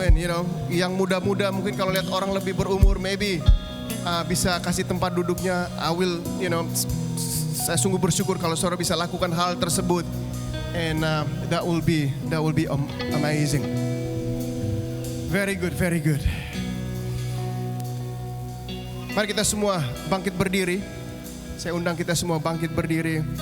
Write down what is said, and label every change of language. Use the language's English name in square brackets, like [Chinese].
[English] And [Indonesian] yang muda-muda mungkin kalau lihat orang lebih berumur, [English] maybe [Indonesian] bisa kasih tempat duduknya. [English] I will [Indonesian] Saya sungguh bersyukur kalau saudara bisa lakukan hal tersebut. [English] And that will be amazing. Very good, very good. [Indonesian] Mari kita semua bangkit berdiri. Saya undang kita semua bangkit berdiri.